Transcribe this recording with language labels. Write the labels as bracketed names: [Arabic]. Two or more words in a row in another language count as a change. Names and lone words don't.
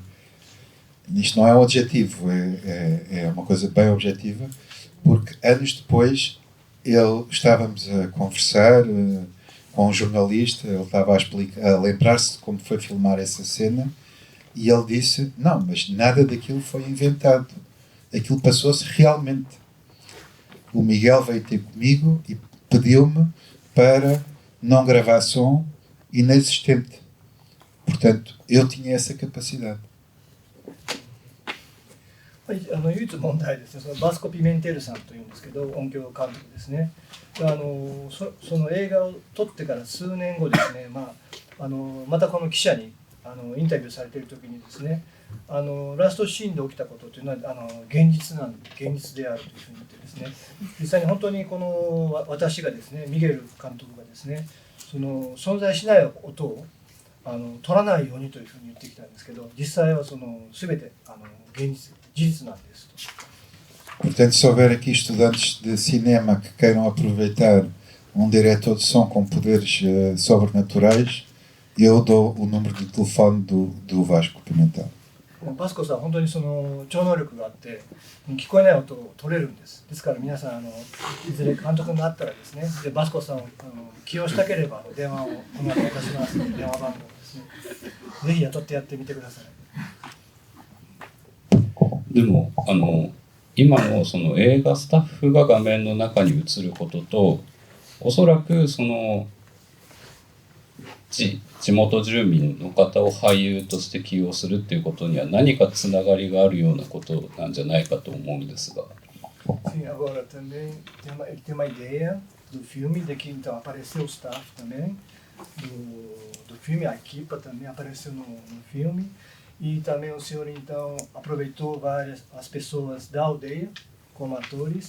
[Portuguese] Isto não é um adjetivo, é uma coisa bem objetiva, porque anos depois estávamos a conversar com um jornalista, ele estava a lembrar-se de como foi filmar essa cena, e ele disse, não, mas nada daquilo foi inventado, aquilo passou-se realmente. O Miguel veio ter comigo e pediu-me para não gravar som inexistente. Portanto, eu tinha essa capacidade. [Japanese] 唯一問題ですね、そのバスコ・ピメンテルさんというんですけど、音響監督ですね。その映画を撮ってから数年後ですね、またこの記者にインタビューされている時にですね、ラストシーンで起きたことというのは現実であるというふうに言ってですね、実際に本当にこの私がですね、ミゲル監督がですね、その存在しない音を取らないようにというふうに言ってきたんですけど、実際は全て事実なんですと。 [Portuguese] Portanto, se houver aqui estudantes de cinema que queiram aproveitar um diretor de som com poderes sobrenaturais, eu dou o número de telefone do Vasco Pimentel. [Japanese] バスコさんは本当にその超能力があって聞こえない音を取れるんです。ですから皆さんいずれ監督になったらですね、でバスコさんを起用したければ電話をこの後渡しますので電話番号ですね、ぜひ雇ってやってみてください。でも今のその映画スタッフが画面の中に映ることと、おそらくその地元住民の方を俳優として起用するっていうことには何かつながりがあるようなことなんじゃないかと思うんですが。 [Portuguese] Sim, agora também tem uma ideia do filme de que então apareceu o staff também do filme, a equipa também apareceu no filme, e também o senhor então aproveitou as pessoas da aldeia como atores.